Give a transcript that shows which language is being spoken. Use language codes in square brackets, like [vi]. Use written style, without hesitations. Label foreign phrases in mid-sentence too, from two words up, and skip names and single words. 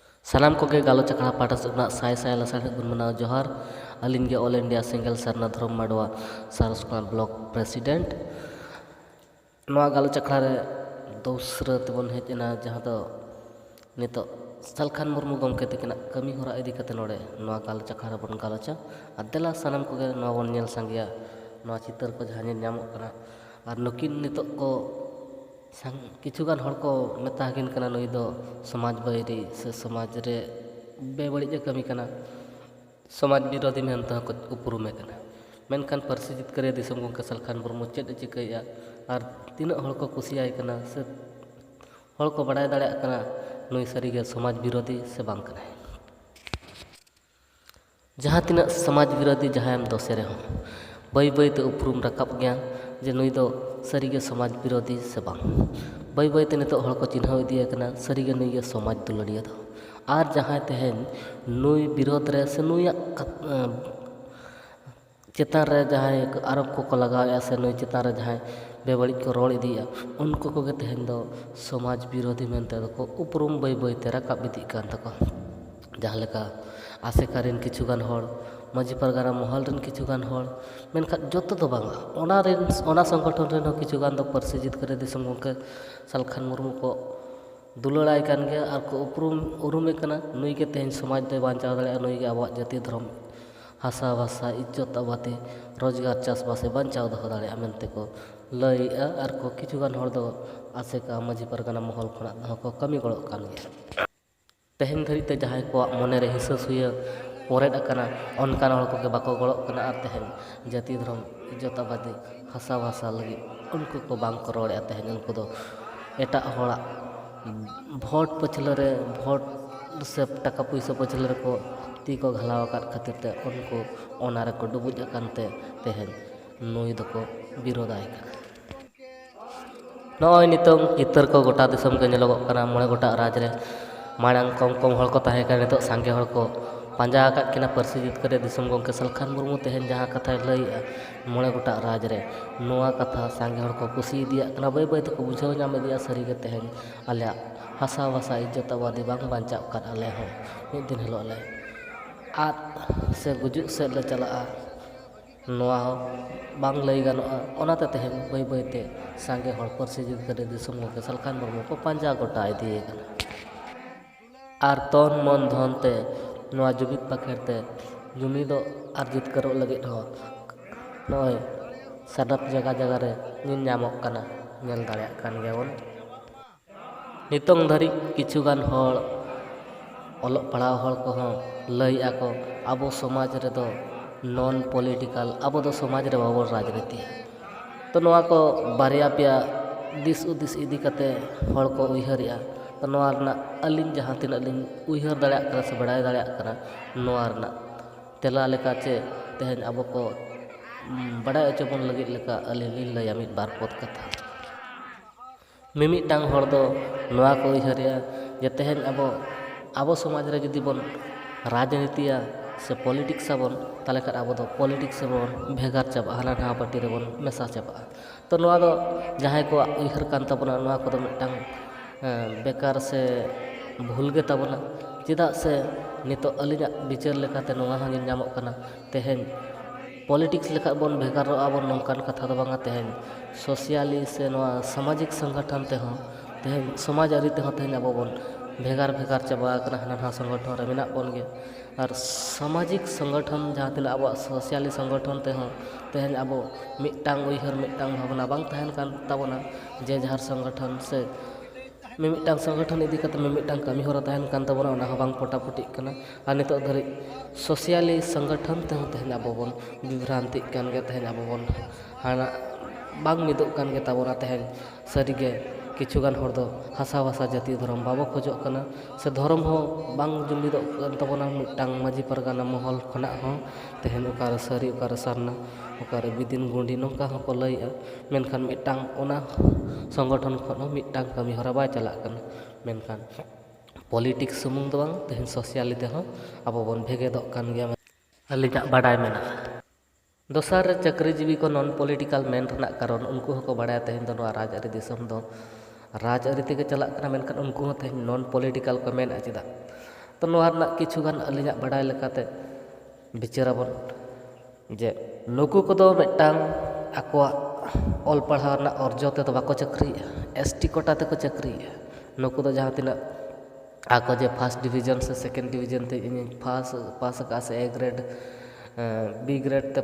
[sat] सानाम कोगे गालोच अखड़ा पाटा सेना साय साय लसाड़ गुण मनाव जोहार अलिन गे ऑल इंडिया सिंगल सरना धर्म माडवा सारसकोना [en] block president [sat] नवा गालोच अखड़ा रे दोसरा तेबन हेजना जहाँ दो नितो सलखान मुर्मू गमके तकिना कमी होरा इदी कते नोडे नवा गालोच अखड़ा बन गालोचा अदेला सानाम कोगे नवा बन नेल संगिया नवा चितर को जहाँ नेल ᱧᱟᱢᱚᱜ ᱠᱟᱱᱟ और नुकिन नितो को किछुगान हर को मेता हकिन कना नुई दो समाज बैरी से समाज रे बेबड़िज कमी कना समाज विरोधी मेनता को उपरुमे कना मेनखान पार्सी जितकरे दिसम गंके सलखान मुर्मू चेद चिकैया और तीना हर को कुसियाय कना से हर को बड़ाय दाड़े कना नुई सरीगे समाज विरोधी से बांग कना जहाँ तीना समाज विरोधी जहाँ दोषे रहे बै बैते उपरुम रकाब गया जे नुई दो सरीगे समाज विरोधी से बांग बै बैते नितो हर को चिन्हाव इदिया कना सरीगे नुई समाज दुलड़िया दो और जहाँ तेहन नुई विरोध रे से नुई चेतान रे जहाँ आरोप को लगाया से नुई चेतान रे जहाँ बेबड़ी को रोड़ इदिया उनको को तेहन दो समाज विरोधी मेनते को उपरुम बै बैते रकाब इदी कान तको जहाँ लेका आसेकारिन किछुगान हर माजी परगाना महल रेन किछुगान हर मेनखान जतो दो बांगा ओना संगठन रेन हो किछुगान दो पार्सी जितकरे दिसम गंके सलखान मुर्मू को दुलड़ाय कान गया और को उरुमे कना नुई के तेहन समाज दे बांचाव दाड़े नुई के आबो जाति धर्म हासा भाषा इज्जत आबाते रोजगार चासबासे बांचाव दो दाड़े मेनते को लइआ और को किछुगान हर दो आसेका माजी परगाना महल खना को कमी गड़ो कान गया तेहन धरी ते जहाँ को मने रे हिसास हुए परेड अकना अनकान हर को बाको गड़ो कना और तेहन जाति धर्म इज्जत आबादी हासा भाषा लगी उनको को बांग को रोड़े तेहन उनको दो एटा हड़ा भोट पछले रे भोट से टाका पैसा पछले रे को ती को घलाव का खातिर ते उनको ओना रे को डुबुज अकानते तेहन नुई दो को विरोधाय नॉय नितों चितर को गोटा दिसम के नेलोगो कना मोड़े गोटा राज रे माड़ांग कम कम हर को ताहे का नितो सांगे हर को पांजा का किना पार्सी जितकरे दिसम गंके सलखान मुर्मू तेहन जहाँ कथा लइआ मोड़े गोटा राज रे नोआ कथा सांगे हर को कुसी दिया कना बै बै तो बुझाव नाम दिया सरीगे तेहन आले हासा भाषा इज्जत आबादी बांग बांचाव कर आले हो मिद दिन हेलो आले आद से गुजुक से ले चला नोआ बांग लई गानोआ ओनाते तेहन बै बैते सांगे हर पार्सी जितकरे दिसम गंके सलखान मुर्मू को पांजा गोटा इदिए कना और तन मन धन ते नोआ जुमिद पाखेरते जुमिद और जितकरो लगित हो नॉय सनत जगह जगह रे निन ᱧᱟᱢᱚᱜ कना नेल दाड़ेयाग कान गयाबन नितोंग धरी किछुगान हर ओलोग पढ़ाव हर को लइआ को आबो समाज रे दो [en] non political [sat] आबो दो समाज रे बाबो राजनीति तो नोआ को बारिया पिया दिस उदिस इदी कते हर को उइहरिया तो नोआ रना अलिन जहाँ तीन अलिन उइहर दाड़ेयाग कना से बड़ाय दाड़ेयाग कना नोआ रना तेला लेका चे तेहन आबो को बड़ाय अचबन लगित लेका अलिन लिन लया मिद बार पद कथा मिमिटांग हर दो नोआ को उइहरिया जे तेहन आबो समाज रे जुदी बन राजनीतिया से पॉलिटिक्स बन ताले कर आबो दो पॉलिटिक्स बन भेगार चाबा हाना नहा पार्टी रे बन मेसा चाबा तो नोआ दो जहाँ को उइहर कान तबना नोआ को दो मिटांग बेकार से भूल गे तबना चेदा से नितो अलिना विचार लेकाते नोआ हन ᱧᱟᱢᱚᱜ कना तेहन पॉलिटिक्स लेका बन भेगार आबन नोंकान कथा दो बांगा तेहन सोशियाली से नोआ सामाजिक संगठन ते हो तेहन समाज आरी ते हो तेहन आबो बन भेगार भेगार चाबा कना हाना संगठन रे मेना बन गे और सामाजिक संगठन जहाँ तिना आबो सोशियाली संगठन ते हो तेहन आबो मिटांग उइहर मिटांग भावना बांग तहन कान ताबना जे जहार संगठन से मिमिटांग संगठन इदी कते मिमिटांग कमी होरा तहन कान ताबना ओना हो बांग पोटापोटी कना और नितो धरी सोशियाली संगठन ते हो तहन आबो बन विभ्रांति कान गे तहन आबो बन हाना बांग मिदो कान गे ताबना तहन सरीगे किछुगान हर दो हासा भाषा जाति धर्म बाबो खोजो कना से धर्म हो बांग जुमिदो कान ताबना मिटांग माजी परगाना महल खना हो तहन ओकार सरी ओकार सरना ओकार बिदिन गुंडी नोंका हो को लइआ मेनखान मिटांग ओना संगठन खन मिटांग कमी हरा बाय चला कना मेनखान पॉलिटिक्स सुमुंग दो बांग तेहन सोशियाली ते हो आबो बन भेगे दो कान गया अलिजा बाडाय मेना दोसार चाकरी जीवी को [en] non political [sat] मेन रना कारण उनको को बाडाय तेहन दो राज आरी दिसम दो राज आरी तेगे चला कना मेनखान उनको तेहन [en] non political [sat] को मेन चेदा ᱛᱚ ᱱᱚᱣᱟ ᱨᱮᱱᱟᱜ ᱠᱤᱪᱷᱩᱜᱟᱱ ᱟᱹᱞᱤᱧᱟᱜ ᱵᱟᱰᱟᱭ ᱞᱮᱠᱟᱛᱮ ᱵᱤᱪᱟᱹᱨᱟᱵᱚᱱ ᱡᱮ ᱱᱩᱠᱩ ᱠᱚᱫᱚ ᱢᱤᱫᱴᱟᱝ ᱟᱠᱚᱣᱟᱜ ᱚᱞ ᱯᱟᱲᱦᱟᱣ ᱨᱮᱱᱟᱜ ᱚᱨᱡᱚ ᱛᱮᱫᱚ ᱵᱟᱠᱚ ᱪᱟᱹᱠᱨᱤᱭᱮᱜᱼᱟ, [en] ST quota [sat] ᱛᱮᱠᱚ ᱪᱟᱹᱠᱨᱤᱭᱮᱜᱼᱟ᱾ ᱱᱩᱠᱩ ᱫᱚ ᱡᱟᱦᱟᱸ ᱛᱤᱱᱟᱹᱜ ᱟᱠᱚ ᱡᱮ [en] first division [sat] ᱥᱮ [en] second division [sat] ᱛᱮ ᱤᱧᱤᱧ ᱯᱟᱥ ᱟᱠᱟᱫᱼᱟ ᱥᱮ [en] A grade B grade [sat] ᱛᱮ